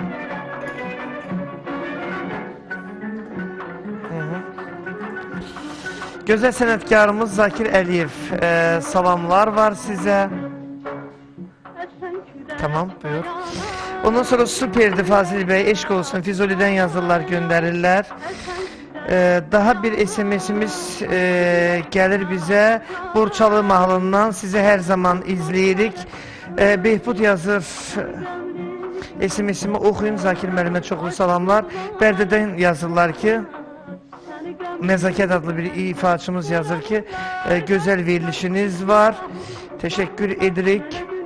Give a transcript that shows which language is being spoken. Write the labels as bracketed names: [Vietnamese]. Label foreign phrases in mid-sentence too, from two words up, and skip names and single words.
[Azerbaijani] Gözəl sənətkarımız Zakir Əliyev. Salamlar var sizə. Tamam, buyur. Ondan sonra süperdi Fazil Bey, eşq olsun, [Turkish] Füzuli'den yazılar gönderirler. Daha bir SMS'imiz gelir bize. Burçalı mahalından sizi her zaman izleyirik. [Azerbaijani] Behbud yazır. [Turkish] SMS'imi okuyun, [Azerbaijani] Zakir müəllimə çoxlu salamlar. Bərdədən yazırlar ki, Nezaket adlı bir ifaçımız yazır ki, güzel verilişiniz var. [Turkish] Teşekkür edirik.